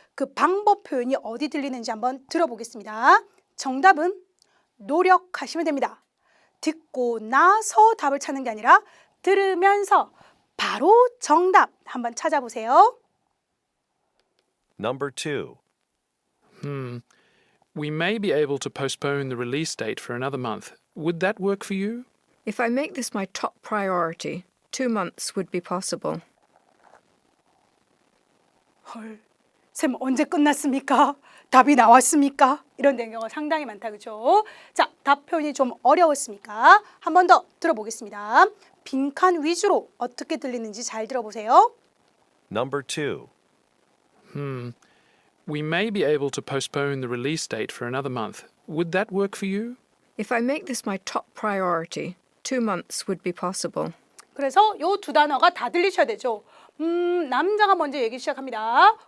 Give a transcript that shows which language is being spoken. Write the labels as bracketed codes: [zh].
[ko] 그 방법 표현이 어디 들리는지 한번 들어보겠습니다. 정답은 노력하시면 됩니다. 듣고 나서 답을 찾는 게 아니라 들으면서 바로 정답 한번 찾아보세요. [en] Number 2. We may be able to postpone the release date for another month. Would that work for you? If I make this my top priority, 2 months would be possible. [ko] 헐, 쌤 언제 끝났습니까? 답이 나왔습니까? 이런 경우가 상당히 많다, 그렇죠? 자, 답 표현이 좀 어려웠습니까? 한 번 더 들어보겠습니다. 빈칸 위주로 어떻게 들리는지 잘 들어보세요. [en] Number 2. We may be able to postpone the release date for another month. Would that work for you? If I make this my top priority, 2 months would be possible. [ko] 그래서 요 두 단어가 다 들리셔야 되죠. 남자가 먼저 얘기 시작합니다.